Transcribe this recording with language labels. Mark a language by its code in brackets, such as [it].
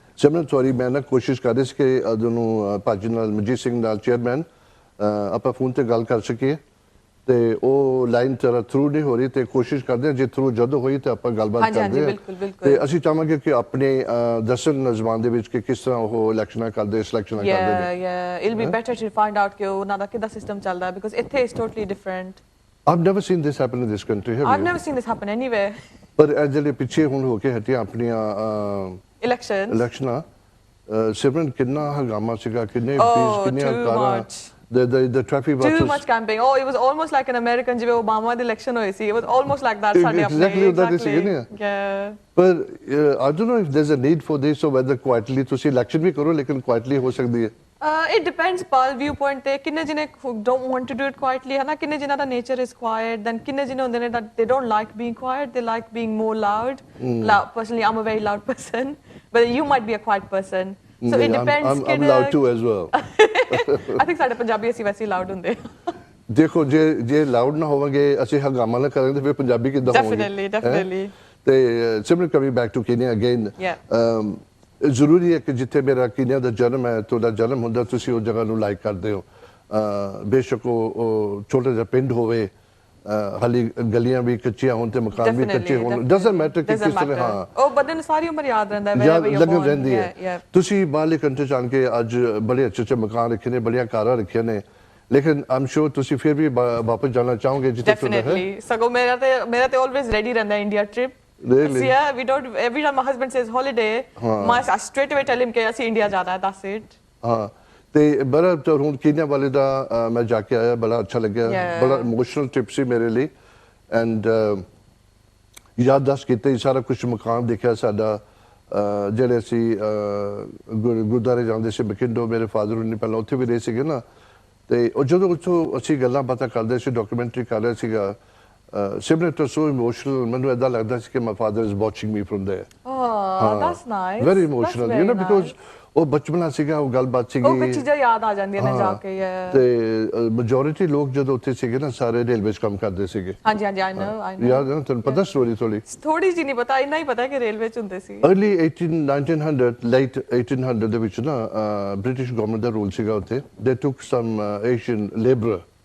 [pa] ਸਿਮਰਨ sorry ਮੈਂ ਨਾ ਕੋਸ਼ਿਸ਼ ਕਰ ਰਹੀ ਸੀ ਕਿ ਉਹਨੂੰ ਭਾਜੀ ਨਾਲ ਮਨਜੀਤ ਸਿੰਘ ਨਾਲ ਚੇਅਰਮੈਨ ਆਪਾਂ ਫੋਨ ਤੇ ਗੱਲ ਕਰ ਸਕੀਏ ਤੇ ਉਹ ਲਾਈਨ ਤੇਰਾ ਥਰੂ ਨਹੀਂ ਹੋ ਰਹੀ ਤੇ ਕੋਸ਼ਿਸ਼ ਕਰਦੇ ਹਾਂ ਜੇ ਥਰੂ ਜਦੋਂ ਹੋਈ ਤੇ ਆਪਾਂ ਗੱਲਬਾਤ ਕਰਦੇ ਹਾਂ ਤੇ ਅਸੀਂ ਚਾਹਾਂਗੇ ਕਿ ਆਪਣੇ ਦਸਨ ਜ਼ਬਾਨ ਦੇ ਵਿੱਚ ਕਿ ਕਿਸ ਤਰ੍ਹਾਂ ਉਹ ਇਲੈਕਸ਼ਨਾਂ ਕਰਦੇ ਸਿਲੈਕਸ਼ਨਾਂ ਕਰਦੇ ਨੇ [en] it will be better to find out [pa] ਕਿ ਉਹਨਾਂ ਦਾ ਕਿਹਦਾ ਸਿਸਟਮ ਚੱਲਦਾ ਹੈ [en] because ਇੱਥੇ is totally different I've never seen this happen in this country have I've never seen this happen anywhere [pa] ਪਰ ਜਿਹੜੇ ਪਿੱਛੇ ਹੁਣ ਹੋ ਕੇ ਹਟੀਆਂ ਆਪਣੀਆਂ ਇਲੈਕਸ਼ਨਾਂ ਸਿਮਰਨ ਕਿੰਨਾ ਹੰਗਾਮਾ ਸੀਗਾ ਕਿੰਨੇ ਕਿੰਨੀਆਂ ਕਾਰਾਂ [en] the traffic was too much camping it was almost like an American [pa] ਜਿਵੇਂ ਓਬਾਮਾ ਦੀ ਇਲੈਕਸ਼ਨ ਹੋਈ ਸੀ [en] it was almost like that ਸਾਡੇ ਆਪਣੇ yeah but I don't know if there's a need for this or whether quietly [pa] ਤੁਸੀਂ election ਵੀ ਕਰੋ ਲੇਕਿਨ [en] quietly [pa] ਹੋ ਸਕਦੀ ਹੈ [en] it depends [pa] ਪਰ ਵਿਊ ਪੁਆਇੰਟ ਤੇ ਕਿੰਨੇ ਜਿਹਨੇ [en] don't want to do it quietly [pa] ਹੈ ਨਾ ਕਿੰਨੇ ਜਿਹਨਾਂ ਦਾ [en] nature is quiet then [pa] ਕਿੰਨੇ ਜਿਹਨੇ ਹੁੰਦੇ ਨੇ [en] that they don't like being quiet they like being more loud personally I'm a very loud person but you might be a quiet person so it depends I'm loud too as well [pa] I think ਸਾਡੇ ਪੰਜਾਬੀ ਅਸੀਂ ਵੈਸੇ loud ਹੁੰਦੇ ਦੇਖੋ ਜੇ loud ਨਾ ਹੋਵਾਂਗੇ ਅਸੀਂ ਹੰਗਾਮਾ ਨਾ ਕਰਾਂਗੇ ਤਾਂ ਫਿਰ ਪੰਜਾਬੀ ਕਿੱਦਾਂ ਹੋਣਗੇ [en] definitely [pa] ਤੇ ਸਿਮਰਨ [en] coming back to Kenya again [pa] ਜ਼ਰੂਰੀ ਹੈ ਕਿ ਜਿੱਥੇ ਮੇਰਾ ਕੀਨੀਆ ਦਾ ਜਨਮ ਹੈ ਤੁਹਾਡਾ ਜਨਮ ਹੁੰਦਾ ਤੁਸੀਂ ਉਸ ਜਗ੍ਹਾ ਨੂੰ ਲਾਈਕ ਕਰਦੇ ਹੋ ਬੇਸ਼ੱਕ ਉਹ ਛੋਟਾ ਜਿਹਾ ਪਿੰਡ ਹੋਵੇ ਹਾਲੀ ਗਲੀਆਂ ਵੀ ਕੱਚੀਆਂ ਹੋਣ ਤੇ ਮਕਾਨ ਵੀ ਕੱਚੇ ਹੋਣ [en] doesn't matter [pa] ਕਿ ਕਿਸ ਤਰ੍ਹਾਂ ਹਾਂ ਉਹ ਬੰਦੇ ਨੂੰ ਸਾਰੀ ਉਮਰ ਯਾਦ ਰਹਿੰਦਾ ਹੈ ਲੱਗਣ ਰਹਿੰਦੀ ਹੈ ਤੁਸੀਂ ਬਾਹਰਲੇ ਕੰਟਰੀ ਜਾਣ ਕੇ ਅੱਜ ਬੜੇ ਅੱਛੇ ਮਕਾਨ ਰੱਖੇ ਨੇ ਬੜੀਆਂ ਕਾਰਾਂ ਰੱਖੀਆਂ ਨੇ ਲੇਕਿਨ ਆਮ ਸ਼ੋਰ ਤੁਸੀਂ ਫਿਰ ਵੀ ਵਾਪਸ ਜਾਣਾ ਚਾਹੋਗੇ ਜਿੱਥੇ ਤੁਹਾਡਾ ਹੈ ਸਗੋਂ ਮੇਰਾ ਤੇ ਆਲਵੇਜ਼ ਰੈਡੀ ਰਹਿੰਦਾ India trip [en] Really? Yeah, we don't. Every time my husband says holiday, I straight away tell him [pa] कि ਅਸੀਂ ਇੰਡੀਆ ਜਾਣਾ ਹੈ. [en] That's it. [pa] ਹਾਂ ਤੇ ਬੜਾ ਹੁਣ ਕੀਨੀਆ ਵਾਲੇ ਦਾ ਮੈਂ ਜਾ ਕੇ ਆਇਆ ਬੜਾ ਅੱਛਾ ਲੱਗਿਆ ਬੜਾ ਇਮੋਸ਼ਨਲ ਟ੍ਰਿਪ ਸੀ ਮੇਰੇ ਲਈ ਐਂਡ ਯਾਦਦਾਸ਼ਤ ਕੀਤੀ ਸਾਰਾ ਕੁਝ ਮਕਾਨ ਦੇਖਿਆ ਸਾਡਾ ਜਿਹੜੇ ਅਸੀਂ ਗੁਰਦੁਆਰੇ ਜਾਂਦੇ ਸੀ ਬਕਿੰਡੋ ਮੇਰੇ ਫਾਦਰ ਨੇ ਪਹਿਲਾਂ ਉੱਥੇ ਵੀ ਰਹੇ ਸੀਗੇ ਨਾ ਤੇ ਉਹ ਜਦੋਂ ਉੱਥੋਂ ਅਸੀਂ ਗੱਲਾਂ ਬਾਤਾਂ ਕਰਦੇ ਸੀ ਡਾਕੂਮੈਂਟਰੀ ਕਰ ਰਹੇ ਸੀਗਾ [en] Simran, it was so emotional. [pa] ਮੈਨੂੰ ਏਦਾਂ ਲੱਗਦਾ ਸੀ ਕਿ [en] my father is watching me from there. Oh, that's nice. Very emotional, you know, because [pa] ਉਹ ਬਚਪਨਾ ਸੀਗਾ ਉਹ ਗੱਲਬਾਤ ਸੀਗੀ ਉਹ ਚੀਜ਼ਾਂ ਯਾਦ ਆ ਜਾਂਦੀਆਂ ਨੇ ਜਾ ਕੇ ਤੇ ਮੈਜੋਰਿਟੀ ਲੋਕ ਜਦੋਂ ਉੱਥੇ ਸੀਗੇ ਨਾ ਸਾਰੇ ਰੇਲਵੇ 'ਚ ਕੰਮ ਕਰਦੇ ਸੀਗੇ ਹਾਂਜੀ ਆਈ ਨੋ ਯਾਦ ਹੈ ਤੁਹਾਨੂੰ ਪਤਾ ਸਟੋਰੀ ਥੋੜੀ ਜੀ ਨਹੀਂ ਪਤਾ ਇੰਨਾ ਹੀ ਪਤਾ ਕਿ ਰੇਲਵੇ 'ਚ ਹੁੰਦੇ ਸੀ early 1900 late 1800 ਦੇ ਵਿੱਚ ਨਾ ਬ੍ਰਿਟਿਸ਼ ਗਵਰਨਮੈਂਟ ਦਾ ਰੂਲ ਸੀਗਾ ਉੱਥੇ [en] they took some Asian labor